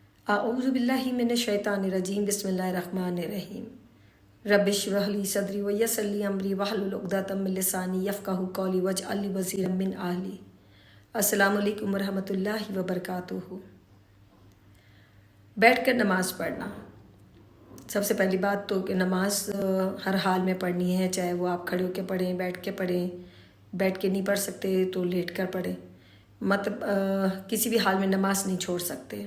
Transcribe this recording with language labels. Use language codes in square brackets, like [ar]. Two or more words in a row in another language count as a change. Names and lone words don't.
[ar] أعوذ بالله من الشيطان الرجيم بسم الله الرحمن الرحيم رب اشرح لي صدري ويسر لي أمري واحلل عقدة من لساني يفقهوا قولي واجعل لي وزيرا من أهلي. السلام عليكم ورحمة الله وبركاته. [ur] بیٹھ کر نماز پڑھنا. سب سے پہلی بات تو کہ نماز ہر حال میں پڑھنی ہے، چاہے وہ آپ کھڑے ہو کر پڑھیں، بیٹھ کے پڑھیں، بیٹھ کے نہیں پڑھ سکتے تو لیٹ کر پڑھیں، مطلب کسی بھی حال میں نماز نہیں چھوڑ سکتے.